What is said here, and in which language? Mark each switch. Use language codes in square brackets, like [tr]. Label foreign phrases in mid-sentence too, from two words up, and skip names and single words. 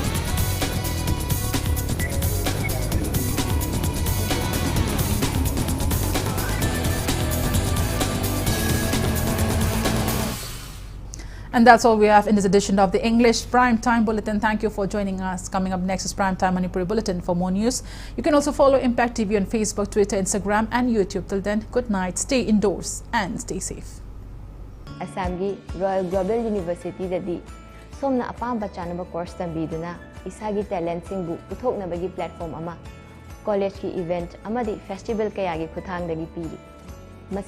[en] And that's all we have in this edition of the English Primetime Bulletin. Thank you for joining us. Coming up next is Primetime Manipuri Bulletin. For more news, you can also follow Impact TV on Facebook, Twitter, Instagram and YouTube. Till then, good night, stay indoors and stay safe. [mni] Assamgi Royal Global University dadi somna apamba chanaba course tambiduna isagi talent singbu uthoknabagi platform ama college ki event amadi festival kayagi khuthang dagi piri.